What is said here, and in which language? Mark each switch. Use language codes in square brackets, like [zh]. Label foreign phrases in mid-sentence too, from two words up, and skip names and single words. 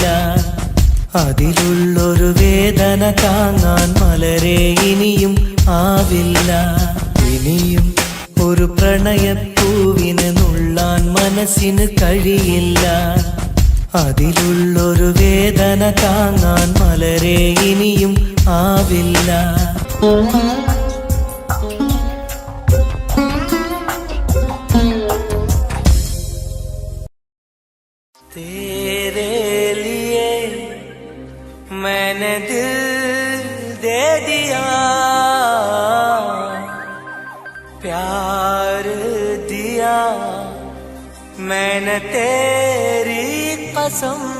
[ml] അതിലുള്ളൊരു വേദന താങ്ങാൻ മലരെ ഇനിയും ആവില്ല. ഇനിയും ഒരു പ്രണയപ്പൂവിനെ നുള്ളാൻ മനസ്സിന് കഴിയില്ല. അതിലുള്ളൊരു വേദന താങ്ങാൻ മലരെ ഇനിയും ആവില്ല. [hi] मैंने दिल दे दिया, प्यार दिया मैंने तेरी कसम.